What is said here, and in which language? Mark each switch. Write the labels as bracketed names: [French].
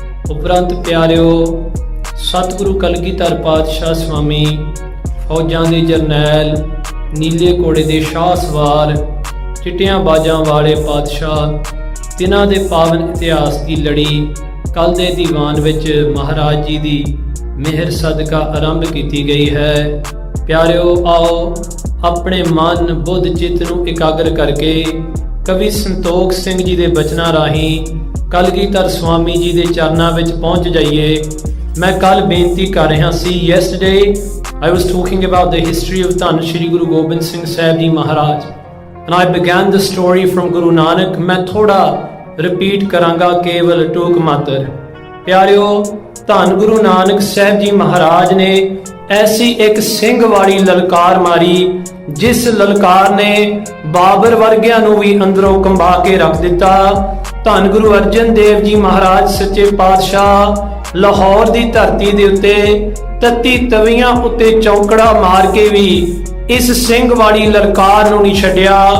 [Punjabi] ਉਪਰੰਤ ਪਿਆਰਿਓ, ਸਤਿਗੁਰੂ ਕਲਗੀਧਰ ਪਾਤਸ਼ਾਹ ਸਵਾਮੀ, ਫੌਜਾਂ ਦੇ ਜਰਨੈਲ, ਨੀਲੇ ਘੋੜੇ ਦੇ ਸ਼ਾਹ ਸਵਾਰ, ਚਿੱਟੀਆਂ ਬਾਜਾਂ ਵਾਲੇ ਪਾਤਸ਼ਾਹ, ਤਿਨਾਂ ਦੇ ਪਾਵਨ ਇਤਿਹਾਸ ਦੀ ਲੜੀ ਕੱਲ੍ਹ ਦੇ ਦੀਵਾਨ ਵਿੱਚ ਮਹਾਰਾਜ ਜੀ ਦੀ ਮਿਹਰ ਸਦਕਾ ਆਰੰਭ ਕੀਤੀ ਗਈ ਹੈ। ਪਿਆਰਿਓ, ਆਓ ਆਪਣੇ ਮਨ ਬੁੱਧ ਚਿੱਤ ਨੂੰ ਇਕਾਗਰ ਕਰਕੇ ਕਵੀ ਸੰਤੋਖ ਸਿੰਘ ਜੀ ਦੇ ਬਚਨਾਂ ਰਾਹੀਂ ਕਲਗੀਧਰ ਸਵਾਮੀ ਜੀ ਦੇ ਚਰਨਾਂ ਵਿੱਚ ਪਹੁੰਚ ਜਾਈਏ। ਮੈਂ ਕੱਲ ਬੇਨਤੀ ਕਰ ਰਿਹਾ ਸੀ, [English] yesterday I was talking about the history of Dhan Shri Guru Gobind Singh Sahib ji Maharaj and I began the story from Guru Nanak। [Punjabi] ਮੈਂ ਥੋੜਾ ਰਿਪੀਟ ਕਰਾਂਗਾ, ਕੇਵਲ ਟੂਕ ਮਾਤਰ। ਪਿਆਰਿਓ, ਧੰਨ ਗੁਰੂ ਨਾਨਕ ਸਾਹਿਬ ਜੀ ਮਹਾਰਾਜ ਨੇ ਐਸੀ ਇੱਕ ਸਿੰਘ ਵਾਲੀ ਲਲਕਾਰ ਮਾਰੀ, ਜਿਸ ਲਲਕਾਰ ਨੇ ਬਾਬਰ ਵਰਗਿਆਂ ਨੂੰ ਵੀ ਅੰਦਰੋਂ ਕੰਬਾ ਕੇ ਰੱਖ ਦਿੱਤਾ। ਧੰਨ ਗੁਰੂ ਅਰਜਨ ਦੇਵ ਜੀ ਮਹਾਰਾਜ ਸੱਚੇ ਪਾਤਸ਼ਾਹ ਲਾਹੌਰ ਦੀ ਧਰਤੀ ਦੇ ਉੱਤੇ ਤੱਤੀ ਤਵੀਆਂ ਉੱਤੇ ਚੌਕੜਾ ਮਾਰ ਕੇ ਵੀ ਇਸ ਸਿੰਘ ਵਾਲੀ ਲਲਕਾਰ ਨੂੰ ਨਹੀਂ ਛੱਡਿਆ।